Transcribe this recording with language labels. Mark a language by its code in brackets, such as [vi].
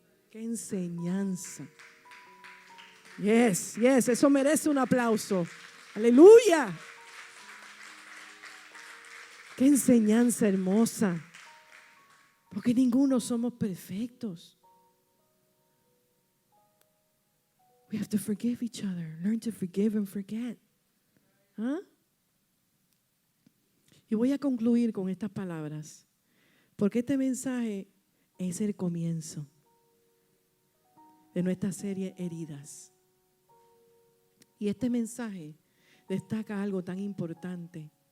[es] ¡Qué enseñanza! Yes, eso merece un aplauso. ¡Aleluya! ¡Qué enseñanza hermosa! Porque ninguno somos perfectos. [en] We have to forgive each other. Learn to forgive and forget. ¿Ah? [es] Y voy a concluir con estas palabras. Porque este mensaje es el comienzo de nuestra serie Heridas. Y este mensaje destaca algo tan importante.